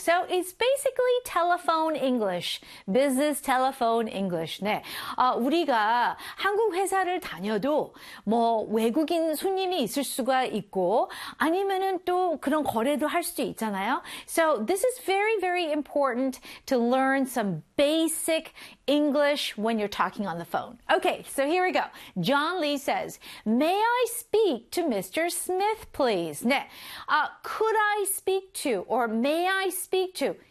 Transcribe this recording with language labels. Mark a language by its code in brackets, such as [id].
[en] So it's basically telephone English, business telephone English. [ko] 네, 우리가 한국 회사를 다녀도 뭐 외국인 손님이 있을 수가 있고 아니면은 또 그런 거래도 할 수도 있잖아요. [en] So this is very, very important to learn some basic English when you're talking on the phone. Okay, so here we go. John Lee says, May I speak to Mr. Smith, please? 네, could I speak to or may I speak to?